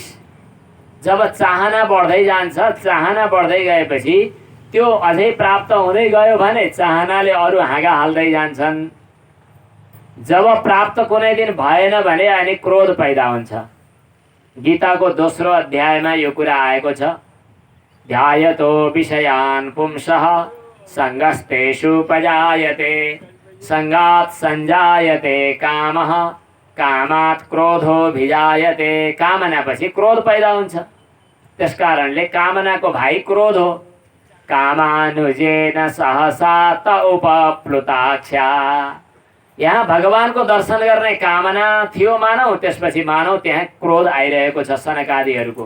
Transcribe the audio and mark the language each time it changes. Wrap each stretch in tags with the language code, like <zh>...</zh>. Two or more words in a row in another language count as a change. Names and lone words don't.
<ne>जब चाहना बढ्दै जान्छ, चाहना बढ्दै गएपछि त्यो अझै प्राप्त हुँदै गयो भने चाहनाले अरू हाँगा हाल्दै जान्छन्। जब प्राप्त कुनै दिन भएन भने अनि क्रोध पैदा हुन्छ। गीताको दोस्रो अध्यायमा यो कुरा आएको छ।</ne> <sa>ध्यायतो विषयान् पुंसः सङ्गस्तेषुपजायते, सङ्गात् सञ्जायते कामः, कामात् क्रोधोऽभिजायते।</sa> <ne>कामनापछि क्रोध पैदा हुन्छ। त्यसकारणले कामनाको भाइ क्रोध हो।</ne> <sa>कामानुजेन सहसा त उपप्लुताक्षा।</sa> <ne>यहाँ भगवानको दर्शन गर्ने कामना थियो मानौ, त्यसपछि मानौ त्यहाँ क्रोध आइरहेको छ सनकादिहरूको।</ne>